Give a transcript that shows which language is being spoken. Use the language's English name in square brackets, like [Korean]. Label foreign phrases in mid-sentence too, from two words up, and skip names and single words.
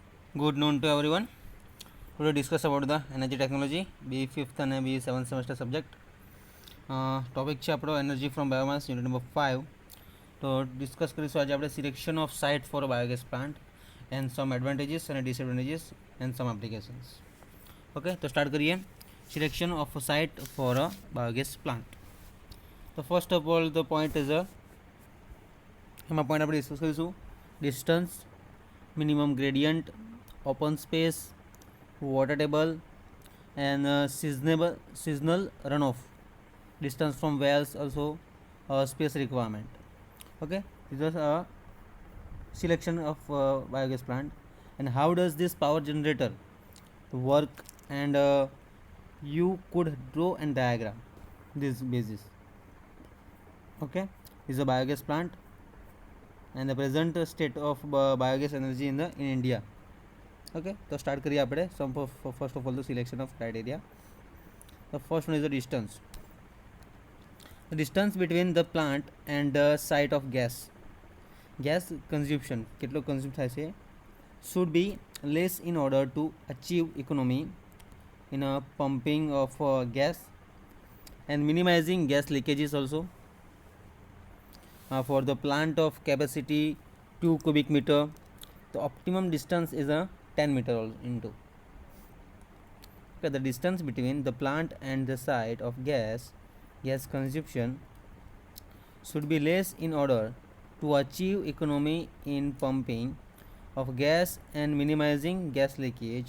[English] Good noon to everyone. Today discuss about the energy technology B5th and B7th semester subject. Topic [Gujarati] છે આપણો [English] energy from biomass unit number 5. તો ડિસ્કસ [Gujarati] કરીશું આજે આપણે [English] selection of site for biogas plant and some advantages અને disadvantages and some applications. [Gujarati] ઓકે, તો સ્ટાર્ટ કરીએ. [English] Selection of site for a biogas plant. તો first of all the point is [Gujarati] એમાં પોઈન્ટ આપણે ડિસ્કસ કરીશું [English] distance, minimum gradient, open space, water table, and seasonal runoff, distance from wells, also space requirement. Okay, this is a selection of biogas plant. And how does this power generator work? And you could draw a diagram this basis. Okay, this is a biogas plant and the present state of biogas energy in India. Okay, [Gujarati] તો સ્ટાર્ટ કરીએ આપણે [English] first of all the selection of criteria. The first one is the distance. The distance between the plant and the site of gas consumption [Gujarati] કેટલો કન્ઝ્યુમ થાય છે [English] should be less in order to achieve economy in a pumping of gas and minimizing gas leakages also for the plant of capacity 2 cubic meter. The optimum distance is a 10 meter into. Okay, the distance between the plant and the site of gas consumption should be less in order to achieve economy in pumping of gas and minimizing gas leakage.